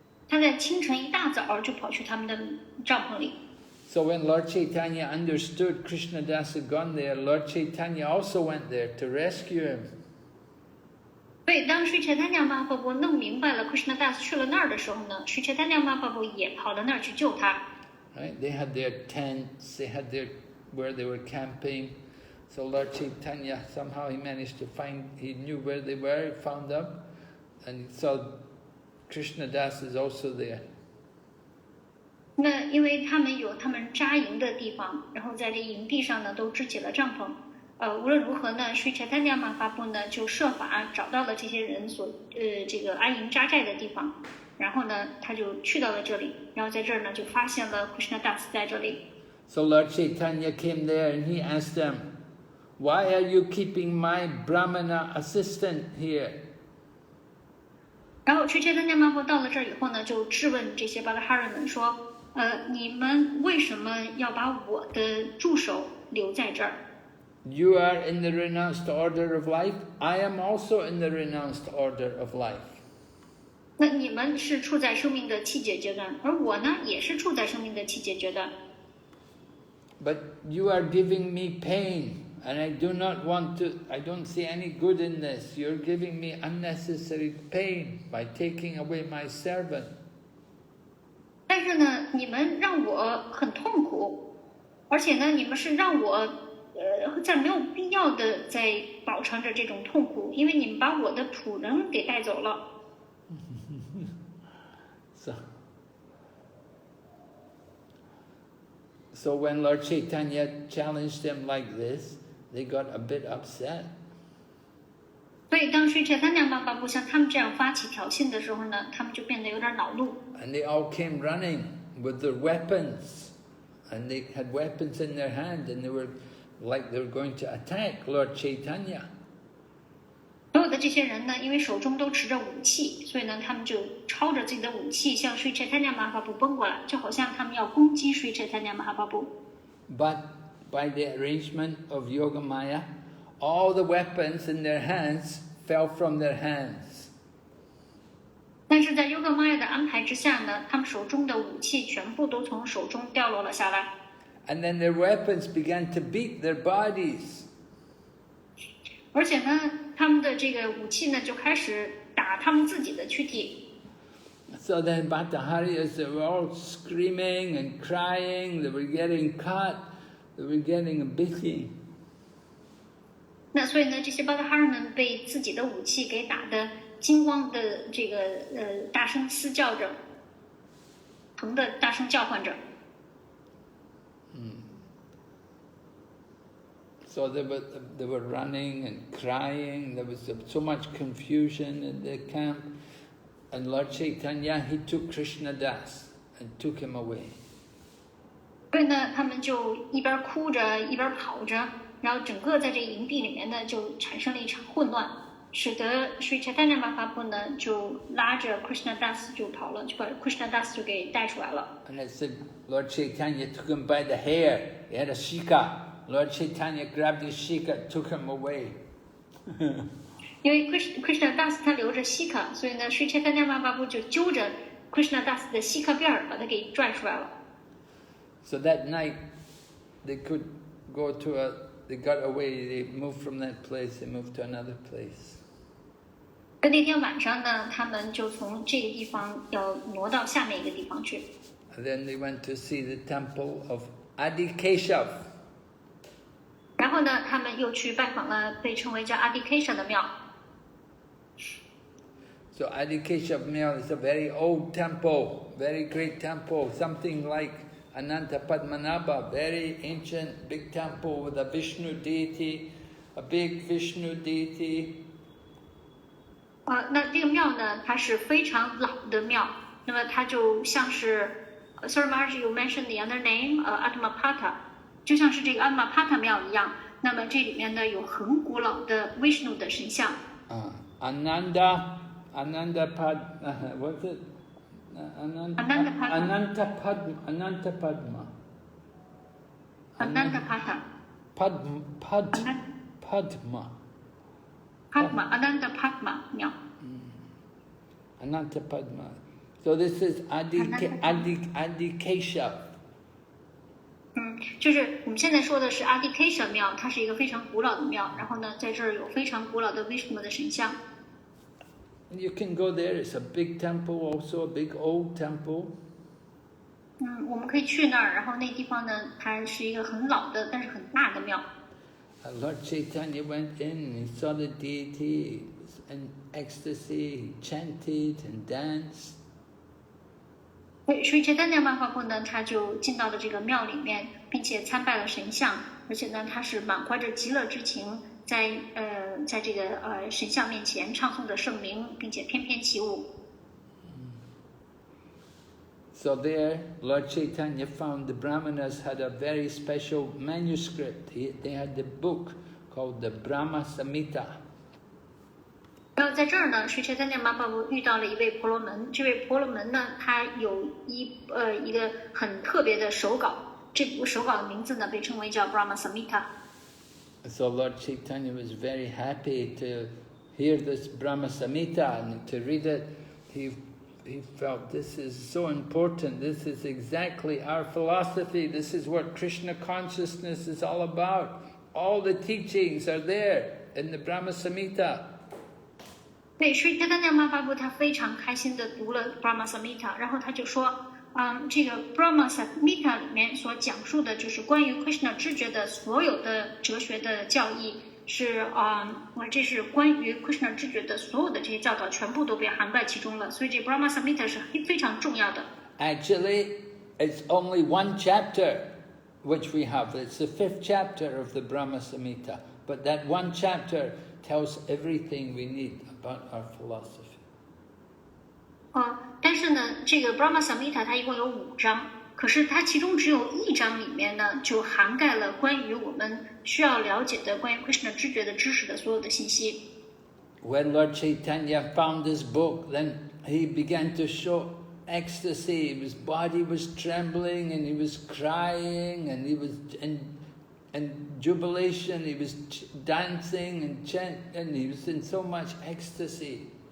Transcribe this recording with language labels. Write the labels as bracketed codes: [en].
[zh] 他在清晨一大早就跑去他们的帐篷里。 [en] So when Lord Chaitanya understood Krishna Das had gone there, Lord Chaitanya also went there to rescue him. [zh] 所以当Sri Chaitanya Mahaprabhu弄明白了 Krishna Das 去了那儿的时候呢，Sri Chaitanya Mahaprabhu也跑到那儿去救他。 [en] Right? They had their tents, they had where they were camping. So Lord Chaitanya, somehow he managed to he knew where they were, he found them. And so Krishna Das is also there. [zh] 那因为他们有他们扎营的地方，然后在这营地上呢都支起了帐篷。无论如何呢，Sri Chaitanya Mahaprabhu呢就设法找到了这些人这个安营扎寨的地方，然后呢他就去到了这里，然后在这儿呢就发现了 Krishna Das 在这里。 [en] So Lord Chaitanya came there and he asked them, "Why are you keeping my Brahmana assistant here?" [zh] 然后Sri Chaitanya Mahaprabhu到了这儿以后呢，就质问这些巴拉哈人们说。你们为什么要把我的助手留在这儿 [en] You are in the renounced order of life. I am also in the renounced order of life. [zh] 那你们是处在生命的气节阶段，而我呢，也是处在生命的气节阶段。 [en] but you are giving me pain, and I don't see any good in this. You're giving me unnecessary pain by taking away my servant. [zh] 但是呢，你们让我很痛苦，而且呢，你们是让我在没有必要的在饱尝着这种痛苦，因为你们把我的仆人给带走了。 [en] So when Lord Chaitanya challenged them like this, they got a bit upset. [zh] 所以当Sri Chaitanya Mahaprabhu向他们这样发起挑衅的时候呢，他们就变得有点恼怒。 [en] And they all came running with their weapons, and they had weapons in their hand, and they were like they were going to attack Lord Chaitanya. [zh] 所有的这些人呢，因为手中都持着武器，所以呢，他们就抄着自己的武器向Sri Chaitanya Mahaprabhu奔过来，就好像他们要攻击Sri Chaitanya Mahaprabhu。 [en] But by the arrangement of Yogamaya, all the weapons in their hands fell from their hands. [zh] 但是在Yogamaya的安排之下呢，他们手中的武器全部都从手中掉落了下来。 [en] And then their weapons began to beat their bodies. [zh] 而且呢，他们的这个武器呢就开始打他们自己的躯体。 [en] So then Bhattacharya, they were all screaming and crying, they were getting cut, they were getting a beating. [zh] 那所以呢，这些巴达哈尔们被自己的武器给打得惊慌的这个大声嘶叫着，疼的大声叫唤着。 [en] So they were running and crying. There was so much confusion in the camp. And Lord Chaitanya, he took Krishna Das and took him away. [zh] 所以呢，他们就一边哭着一边跑着，然后整个在这个营地里面呢，就产生了一场混乱，使得Sri Chaitanya Mahaprabhu呢就拉着 Krishna Das 就跑了，就把 Krishna Das 就给带出来了。 [en] And it said Lord Chaitanya took him by the hair. He had a shika. Lord Chaitanya grabbed his shika, took him away. [zh] 因为 Krishna Das 他留着西卡，所以呢，Sri Chaitanya Mahaprabhu就揪着 Krishna Das 的西卡辫儿，把他给拽出来了。 [en] So that night, they got away. They moved from that place. They moved to another place. [zh] 那天晚上呢，他们就从这个地方要挪到下面一个地方去。 [en] And then they went to see the temple of Adikeshav. [zh] 然后呢，他们又去拜访了被称为叫阿迪 Kesha 的庙。 [en] So Adikeshav Miao is a very old temple, very great temple, something like Ananta Padmanabha, very ancient, big temple with a Vishnu deity, a big Vishnu deity. [zh] 那这个庙呢，它是非常老的庙，那么它就像是 [en] Sorry Maharaj, you mentioned the other name, [zh] Atmapatha, 就像是这个阿玛帕塔庙一样。那么这里面呢有很古老的 Vishnu 的神像。 [en] Ananda what's it? Ananta Padma. [zh] Padma Ananda Padma 庙。 [en] Ananta Padma. So this is Adikeshav. [zh] 就是我们现在说的是阿迪 Kesha 庙，它是一个非常古老的庙。然后呢，在这儿有非常古老的 Vishnu 的神像。 [en] You can go there. It's a big temple, also a big old temple. [zh] 我们可以去那儿，然后那地方呢，它是一个很老的，但是很大的庙。 [en] Lord Chaitanya went in and he saw the deity in ecstasy. He chanted and danced. [zh] Sri Chaitanya Mahaprabhu呢，他就进到了这个庙里面，并且参拜了神像，而且呢，他是满怀着极乐之情，在这个神像面前唱诵着圣名，并且翩翩起舞。 [en] So there, Lord Chaitanya found the Brahmanas had a very special manuscript. They had the book called the Brahma Samhita. [zh] 然后在这儿呢，Sri Chaitanya Mahaprabhu遇到了一位婆罗门。这位婆罗门呢，他有一个很特别的手稿，这部手稿的名字呢被称为叫 Brahma Samhita。 [en] So Lord Chaitanya was very happy to hear this Brahma Samhita and to read it. He he felt this is so important, this is exactly our philosophy, this is what Krishna consciousness is all about. All the teachings are there in the Brahma Samhita. [zh] 对，Sri Chaitanya Mahaprabhu他非常开心的读了 Brahma Samhita， 然后他就说，这个 Brahma Samhita 里面所讲述的就是关于 Krishna 知觉的所有的哲学的教义，是这是关于 Krishna 知觉的所有的这些教导全部都被涵盖其中了，所以这 Brahma Samhita 是非常重要的。 [en] Actually, it's only one chapter which we have. It's the 5th chapter of the Brahma Samhita. But that one chapter tells everything we need about our philosophy. [zh] 但是呢，这个 Brahma Samhita 它一共有5章，可是它其中只有1章里面呢，就涵盖了关于我们需要了解的关于 Krishna 知觉的知识的所有的信息。 [en] When Lord Chaitanya found this book, then he began to show ecstasy. His body was trembling, and he was crying, and he was in jubilation. He was dancing and chanting, and he was in so much ecstasy.